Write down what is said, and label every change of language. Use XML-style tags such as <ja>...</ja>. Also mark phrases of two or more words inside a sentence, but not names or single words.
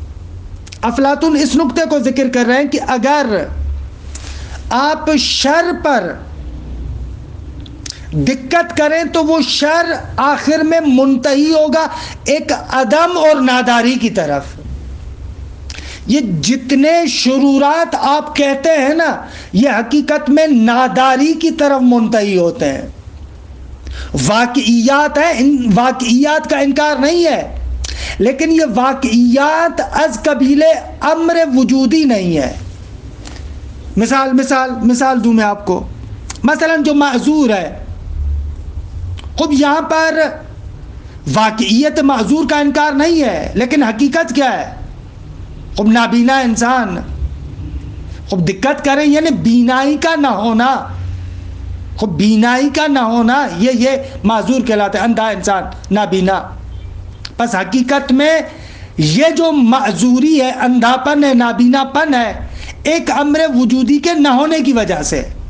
<ur>افلاطون اس نقطے کو ذکر کر رہے ہیں کہ اگر آپ شر پر دقت کریں تو وہ شر آخر میں منتہی ہوگا ایک عدم اور ناداری کی طرف۔ یہ جتنے شرورات آپ کہتے ہیں نا، یہ حقیقت میں ناداری کی طرف منتہی ہوتے ہیں۔ واقعیات ہیں، ان واقعیات کا انکار نہیں ہے، لیکن یہ واقعیات از قبیل امر وجودی نہیں ہے۔ مثال دوں میں آپ کو، مثلا جو معذور ہے، خب یہاں پر واقعیت معذور کا انکار نہیں ہے، لیکن حقیقت کیا ہے؟ خب نابینا انسان، خب دقت کریں یعنی بینائی کا نہ ہونا، خب بینائی کا نہ ہونا یہ معذور کہلاتا ہے، اندھا انسان، نابینا۔ بس حقیقت میں یہ جو معذوری ہے، اندھاپن ہے، نابینا پن ہے، ایک امر وجودی کے نہ ہونے کی وجہ سے۔</ur>